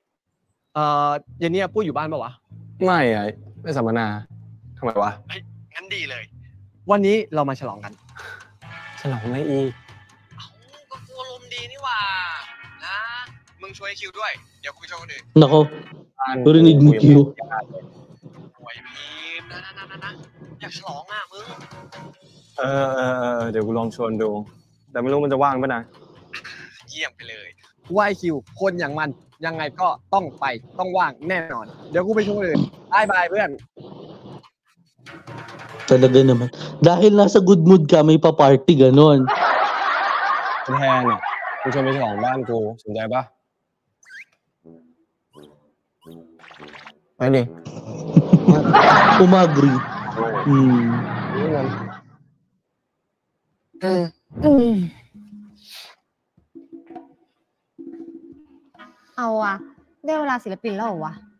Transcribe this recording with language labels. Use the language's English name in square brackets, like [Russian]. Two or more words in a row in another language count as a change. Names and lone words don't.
[Thai] เย็นนี้ปุ้ยอยู่บ้านปะวะ ไม่อะไม่สัมมนาทำไมวะ เฮ้ยงั้นดีเลย วันนี้เรามาฉลองกัน ฉลองอะไรอีก ก็กูอารมณ์ดีนี่หว่านะมึงช่วยคิวด้วย เดี๋ยวกูไปช่วยคนอื่น [Filipino] Nako, narinig mo, Q. [Thai] โอ้ยพิมพ์นะอยากฉลองอ่ะมึง เดี๋ยวกูลองชวนดู แต่ไม่รู้มันจะว่างปะนะ เยี่ยมไปเลย ว่าไอคิว คนอย่างมันยังไงก็ต้องไปต้องว่างแน่นอน เดี๋ยวกูไปช่วยคนอื่นบายเพื่อน [Filipino] Talaga naman. Dahil nasa [English] good mood [Filipino] ka, may pa-party, ganon. [Thai] แทนอ่ะกูชวนไปฉลองบ้านกูสนใจปะไปดิ Umagri. Hmm. เอาอะได้เวลาศิลปินแล้วเหรอวะ